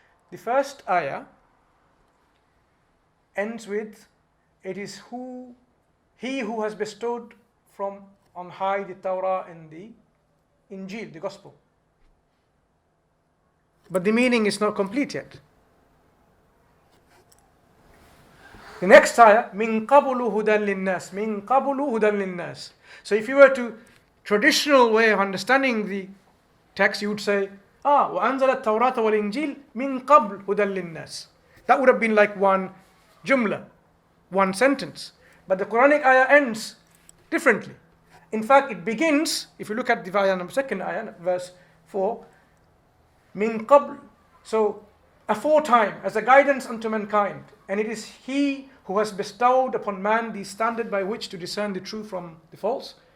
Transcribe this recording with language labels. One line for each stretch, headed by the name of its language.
English: The first ayah ends with, it is he who has bestowed from on high the Torah and the Injil, the Gospel. But the meaning is not complete yet. The next ayah,
Arabic: مِن قَبْلُ هُدًى لِلنَّاسِ مِن قَبْلُ هُدًى لِلنَّاسِ.
English: So if you were to, traditional way of understanding the text, you would say,
Arabic: وَأَنزَلَ التَّوْرَاةَ وَالْإِنْجِيلَ مِن قَبْلُ هُدًى لِلنَّاسِ.
English: That would have been like one jumla, one sentence. But the Quranic ayah ends differently. In fact, it begins, if you look at the second ayah, verse 4, min qabl, so aforetime, as a guidance unto mankind, and it is he who has bestowed upon man the standard by which to discern the true from the false.